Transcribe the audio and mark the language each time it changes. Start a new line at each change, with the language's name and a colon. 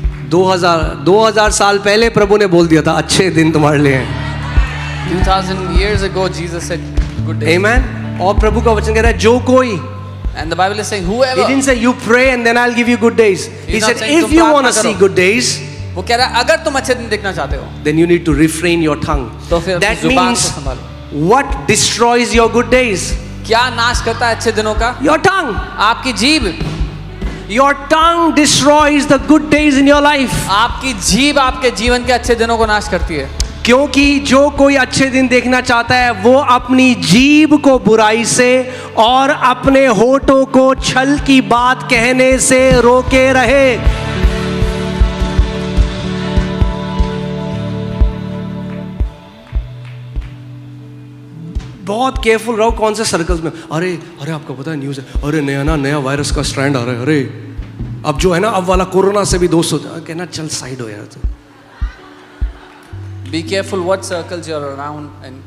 Hindi: 2000 साल पहले प्रभु ने बोल दिया था अच्छे दिन तुम्हारे लिए हैं.
English: 2000 years ago Jesus said good days. Amen.
Hindi: और प्रभु का वचन कह रहा है जो कोई.
English: And the Bible is saying whoever. He didn't say you pray and then I'll give you good days. He said if you want to see good days,
Hindi: वो कह रहा है अगर तुम अच्छे दिन देखना चाहते हो,
English: then you need to refrain your tongue.
Hindi: तो फिर
English: that
Hindi: जुबान को
English: means
Hindi: संभालो.
English: what destroys your good days?
Hindi: क्या नाश करता है अच्छे दिनों का?
English: Your tongue.
Hindi: आपकी जीभ.
English: Your tongue destroys the good days in your life.
Hindi: आपकी जीभ आपके जीवन के अच्छे दिनों को नाश करती है. क्योंकि जो कोई अच्छे दिन देखना चाहता है वो अपनी जीभ को बुराई से और अपने होठों को छल की बात कहने से रोके रहे. बहुत केयरफुल रहो कौन से सर्कल्स में. अरे आपको पता है न्यूज़ है, अरे नया वायरस का स्ट्रैंड आ रहा है, अरे अब जो है ना अब वाला कोरोना से भी दोस्त हो जाए. कहना चल साइड हो यार. तो
English: Be careful what circles you're around and